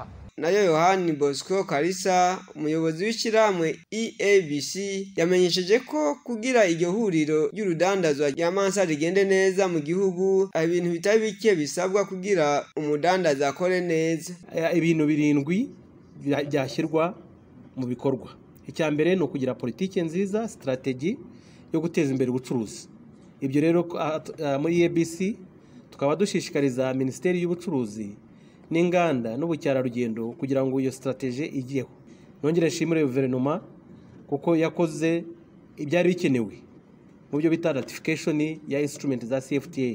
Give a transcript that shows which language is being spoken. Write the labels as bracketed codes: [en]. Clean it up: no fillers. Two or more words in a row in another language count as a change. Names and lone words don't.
[rn] Nayo Yohani Bosco Karisa, umuyobozi w'ishiramwe EABC, yamenyesheje ko kugira iryo huriro ry'urudandazwa rya Mansa rigende neza mu gihugu, ibintu bitari bike bisabwa kugira umudandaza akore neza. [rw] Ibintu birindwi byashyirwa mu bikorwa. Icya mbere no kugira politike nziza, strategy yo guteza imbere ubucuruzi. Ibyo rero muri EABC tukaba dushishikariza Ministeri y'Ubucuruzi n'inganda n'ubucyararugendo kugira ngo iyo strategy igiyeho. Nongere nshimire guverinoma kuko yakoze ibyari bikenewe mu byo bita ratification ya instrument za CFTA.